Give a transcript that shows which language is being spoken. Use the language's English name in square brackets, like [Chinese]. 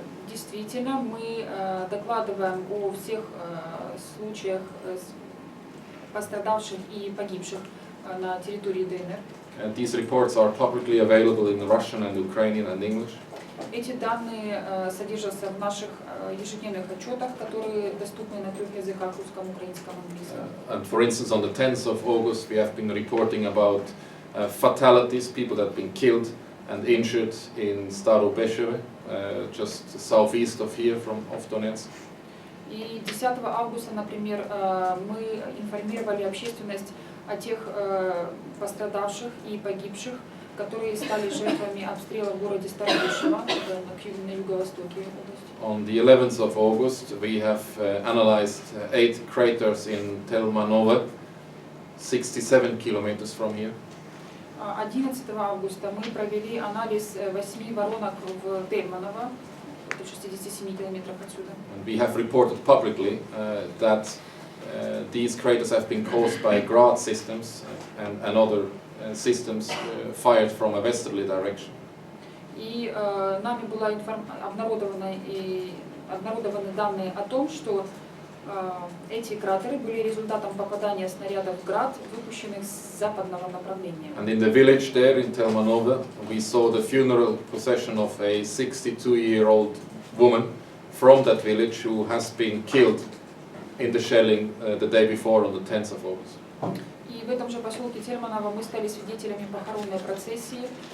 [Russian] Действительно, мы докладываем о всех случаях пострадавших и погибших на территории ДНР. [English] And these reports are publicly available in Russian and Ukrainian and English. [Russian] Эти данные содержатся в наших ежедневных отчетах, которые доступны на 3 языках: русском, украинском, английском. [English] And for instance, on the 10th of August, we have been reporting about fatalities, people that have been killed and injured in Starobesheve, just southeast of here, of Donetsk. [Russian] И 10 августа, например, мы информировали общественность о тех пострадавших и погибших, которые стали жертвами обстрела в городе Старобешево на юго-востоке области. [English] On the 11th of August, we have analyzed 8 craters in Telmanova, 67 kilometers from here. [Russian] 11 августа мы провели анализ 8 воронок в Тельманово, это в 67 километрах отсюда. [English] And we have reported publicly that these craters have been caused by Grad systems and other systems fired from a westerly direction. [Russian] И нами была обнародованы данные о том, что эти кратеры были результатом попадания снарядов Град, выпущенных с западного направления. [English] And in the village there in Telmanova, we saw the funeral procession of a 62-year-old woman from that village who has been killed in the shelling the day before on the 10th of August. [Russian] И в этом же поселке Тельманово мы стали свидетелями похоронной процессии.